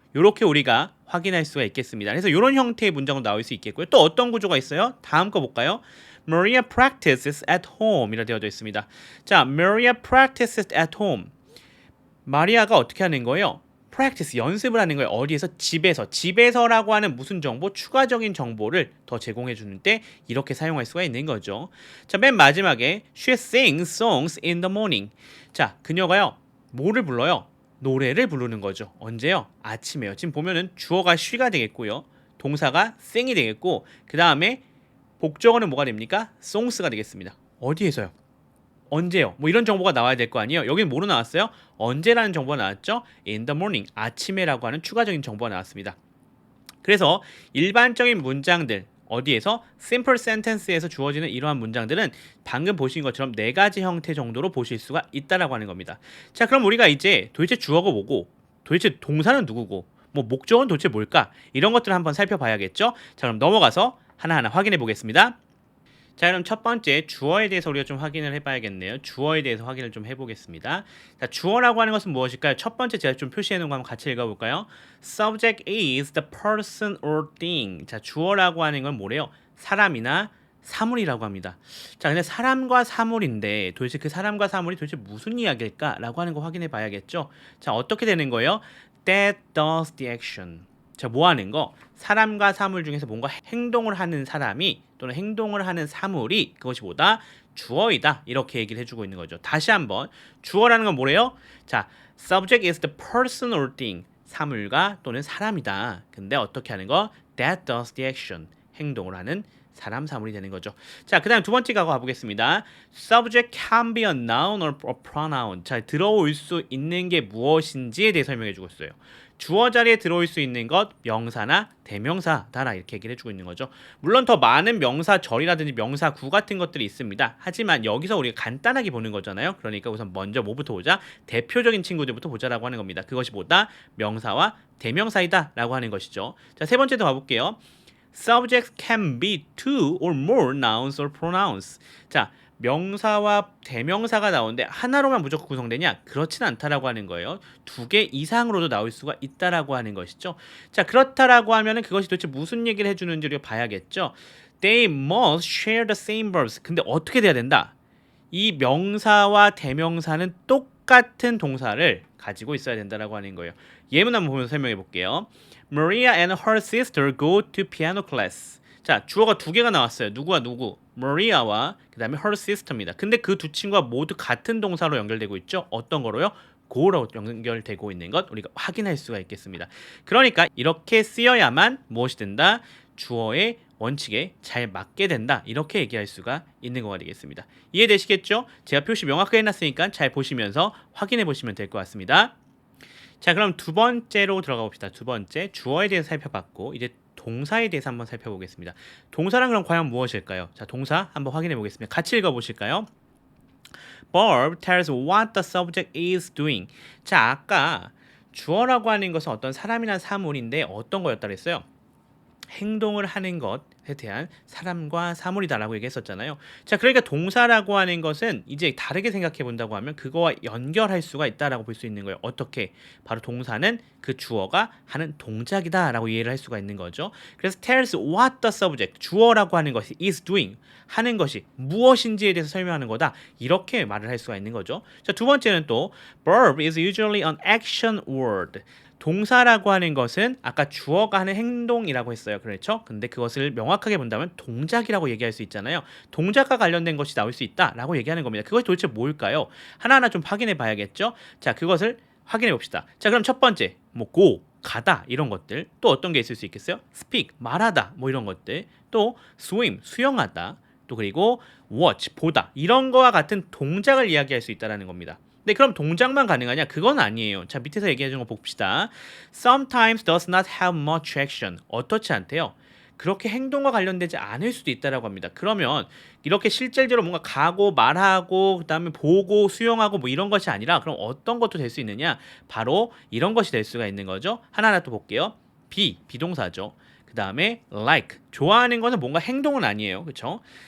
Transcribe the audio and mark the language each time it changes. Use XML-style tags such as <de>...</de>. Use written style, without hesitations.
<ko>이렇게 우리가 확인할 수가 있겠습니다. 그래서 이런 형태의 문장으로 나올 수 있겠고요. 또 어떤 구조가 있어요? 다음 거 볼까요?</ko> <en>Maria practices at home</en> <ko>이라 되어져 있습니다. 자,</ko> <en>Maria practices at home.</en> <ko>마리아가 어떻게 하는 거예요? practice, 연습을 하는 거예요. 어디에서? 집에서. 집에서라고 하는 무슨 정보? 추가적인 정보를 더 제공해 주는데 이렇게 사용할 수가 있는 거죠. 자, 맨 마지막에</ko> <en>She sings songs in the morning.</en> <ko>자, 그녀가요. 뭐를 불러요? 노래를 부르는 거죠. 언제요? 아침에요. 지금 보면은 주어가 she가 되겠고요. 동사가 sing이 되겠고 그 다음에 복적어는 뭐가 됩니까? songs가 되겠습니다. 어디에서요? 언제요? 뭐 이런 정보가 나와야 될 거 아니에요. 여기는 뭐로 나왔어요? 언제라는 정보가 나왔죠?</ko> <en>In the morning,</en> <ko>아침에라고 하는 추가적인 정보가 나왔습니다. 그래서 일반적인 문장들 어디에서 simple sentence에서 주어지는 이러한 문장들은 방금 보신 것처럼 네 가지 형태 정도로 보실 수가 있다라고 하는 겁니다. 자, 그럼 우리가 이제 도대체 주어가 뭐고, 도대체 동사는 누구고, 뭐 목적은 도대체 뭘까? 이런 것들을 한번 살펴봐야겠죠? 자, 그럼 넘어가서 하나하나 확인해 보겠습니다. 자, 그럼 첫 번째 주어에 대해서 우리가 좀 확인을 해봐야겠네요. 주어에 대해서 확인을 좀 해보겠습니다. 자, 주어라고 하는 것은 무엇일까요? 첫 번째 제가 좀 표시해 놓은 거 한번 같이 읽어볼까요?</ko> <en>Subject is the person or thing.</en> <ko>자, 주어라고 하는 건 뭐래요? 사람이나 사물이라고 합니다. 자, 근데 사람과 사물인데 도대체 그 사람과 사물이 도대체 무슨 이야기일까라고 하는 거 확인해 봐야겠죠. 자, 어떻게 되는 거예요?</ko> <en>That does the action.</en> <ko>자, 뭐 하는 거? 사람과 사물 중에서 뭔가 행동을 하는 사람이 또는 행동을 하는 사물이 그것이 뭐다? 주어이다. 이렇게 얘기를 해주고 있는 거죠. 다시 한번 주어라는 건 뭐래요?</ko> <en>자, subject is the person or thing.</en> <ko>사물과 또는 사람이다. 근데 어떻게 하는 거?</ko> <en>That does the action.</en> <ko>행동을 하는 사람, 사물이 되는 거죠. 자, 그 다음 두 번째 가보겠습니다.</ko> <en>Subject can be a noun or a pronoun.</en> <ko>자, 들어올 수 있는 게 무엇인지에 대해 설명해 주고 있어요. 주어 자리에 들어올 수 있는 것 명사나 대명사다라 이렇게 얘기를 해주고 있는 거죠. 물론 더 많은 명사절이라든지 명사구 같은 것들이 있습니다. 하지만 여기서 우리가 간단하게 보는 거잖아요. 그러니까 우선 먼저 뭐부터 보자? 대표적인 친구들부터 보자라고 하는 겁니다. 그것이 뭐다? 명사와 대명사이다 라고 하는 것이죠. 자, 세 번째도 가볼게요.</ko> <en>Subjects can be two or more nouns or pronouns.</en> <ko>자, 명사와 대명사가 나오는데 하나로만 무조건 구성되냐? 그렇진 않다라고 하는 거예요. 두 개 이상으로도 나올 수가 있다라고 하는 것이죠. 자, 그렇다라고 하면은 그것이 도대체 무슨 얘기를 해주는지를 봐야겠죠.</ko> <en>They must share the same verbs.</en> <ko>근데 어떻게 돼야 된다? 이 명사와 대명사는 똑같은 동사를 가지고 있어야 된다라고 하는 거예요. 예문 한번 보면서 설명해 볼게요.</ko> <en>Maria and her sister go to piano class.</en> <ko>자, 주어가 두 개가 나왔어요. 누구와 누구? Maria와 그 다음에 her sister입니다. 근데 그 두 친구가 모두 같은 동사로 연결되고 있죠. 어떤 거로요? go로 연결되고 있는 것 우리가 확인할 수가 있겠습니다. 그러니까 이렇게 쓰여야만 무엇이 된다? 주어의 원칙에 잘 맞게 된다. 이렇게 얘기할 수가 있는 거가 되겠습니다. 이해되시겠죠? 제가 표시 명확하게 해놨으니까 잘 보시면서 확인해 보시면 될 것 같습니다. 자, 그럼 두 번째로 들어가 봅시다. 두 번째, 주어에 대해서 살펴봤고 이제 동사에 대해서 한번 살펴보겠습니다. 동사란 그럼 과연 무엇일까요? 자, 동사 한번 확인해 보겠습니다. 같이 읽어보실까요?</ko> <en>Bob tells what the subject is doing.</en> <ko>자, 아까 주어라고 하는 것은 어떤 사람이나 사물인데 어떤 거였다 그랬어요? 행동을 하는 것에 대한 사람과 사물이다라고 얘기했었잖아요. 자, 그러니까 동사라고 하는 것은 이제 다르게 생각해 본다고 하면 그거와 연결할 수가 있다라고 볼 수 있는 거예요. 어떻게? 바로 동사는 그 주어가 하는 동작이다라고 이해를 할 수가 있는 거죠. 그래서</ko> <en>tells what the subject,</en> <ko>주어라고 하는 것이</ko> <en>is doing,</en> <ko>하는 것이 무엇인지에 대해서 설명하는 거다. 이렇게 말을 할 수가 있는 거죠. 자, 두 번째는 또</ko> <en>verb is usually an action word.</en> <ko>동사라고 하는 것은 아까 주어가 하는 행동이라고 했어요. 그렇죠? 근데 그것을 명확하게 본다면 동작이라고 얘기할 수 있잖아요. 동작과 관련된 것이 나올 수 있다라고 얘기하는 겁니다. 그것이 도대체 뭘까요? 하나하나 좀 확인해 봐야겠죠? 자, 그것을 확인해 봅시다. 자, 그럼 첫 번째, 뭐 go, 가다 이런 것들. 또 어떤 게 있을 수 있겠어요? speak, 말하다 뭐 이런 것들. 또 swim, 수영하다. 또 그리고 watch, 보다. 이런 거와 같은 동작을 이야기할 수 있다라는 겁니다. 네, 그럼 동작만 가능하냐? 그건 아니에요. 자, 밑에서 얘기해 준 거 봅시다.</ko> <en>Sometimes does not have much action.</en> <ko>어떻지 않대요? 그렇게 행동과 관련되지 않을 수도 있다라고 합니다. 그러면 이렇게 실질적으로 뭔가 가고 말하고 그다음에 보고 수용하고 뭐 이런 것이 아니라 그럼 어떤 것도 될 수 있느냐? 바로 이런 것이 될 수가 있는 거죠. 하나하나 또 볼게요. 비동사죠. 그다음에 like, 좋아하는 거는 뭔가 행동은 아니에요. 그렇죠?</ko>